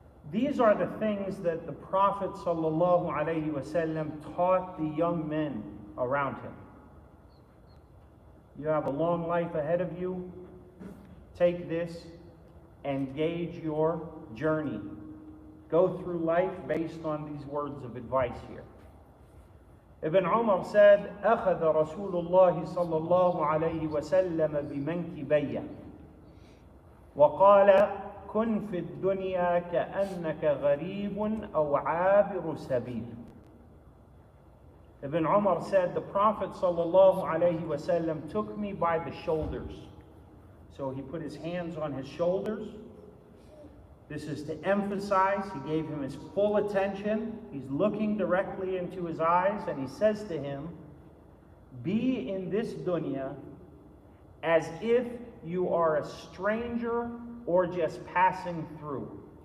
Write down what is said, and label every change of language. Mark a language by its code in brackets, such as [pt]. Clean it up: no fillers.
[en] These are the things that the Prophet ﷺ taught the young men around him. You have a long life ahead of you. Take this and gauge your journey. Go through life based on these words of advice here. Ibn Umar said, [ar] أخذ رسول الله صلى الله عليه وسلم بمنكبي وقال كن في الدنيا كأنك غريب أو عابر سبيل. [en] Ibn Umar said, the Prophet sallallahu alaihi wasallam took me by the shoulders. So he put his hands on his shoulders. This is to emphasize, he gave him his full attention. He's looking directly into his eyes and he says to him, be in this dunya as if you are a stranger or just passing through.